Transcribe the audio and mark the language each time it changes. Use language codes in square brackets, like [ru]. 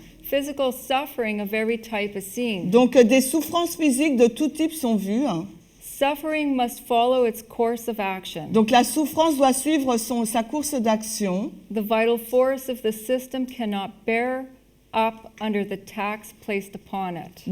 [en] Physical suffering of every type is seen. [fr] Donc des souffrances physiques de tout type sont vues. [en] Suffering must follow its course of action. [fr] Donc la souffrance doit suivre sa course d'action. [en] The vital force of the system cannot bear up under the tax placed upon it.